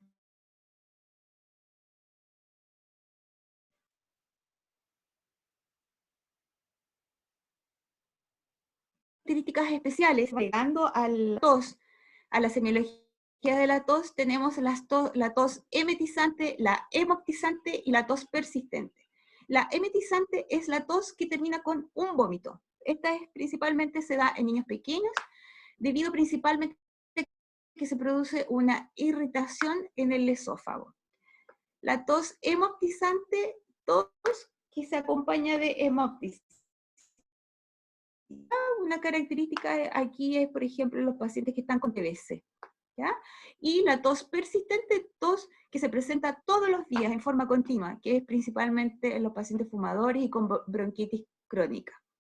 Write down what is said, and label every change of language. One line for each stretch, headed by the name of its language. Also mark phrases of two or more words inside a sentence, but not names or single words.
Spanish: Características especiales, llegando a la tos, a la semiología de la tos, tenemos la tos emetizante, la hemoptizante y la tos persistente. La emetizante es la tos que termina con un vómito. Esta principalmente se da en niños pequeños, debido principalmente a que se produce una irritación en el esófago. La tos hemoptizante, tos que se acompaña de hemoptis. Una característica aquí es, por ejemplo, los pacientes que están con TBC, ¿ya? Y la tos persistente, tos que se presenta todos los días en forma continua, que es principalmente en los pacientes fumadores y con bronquitis crónica.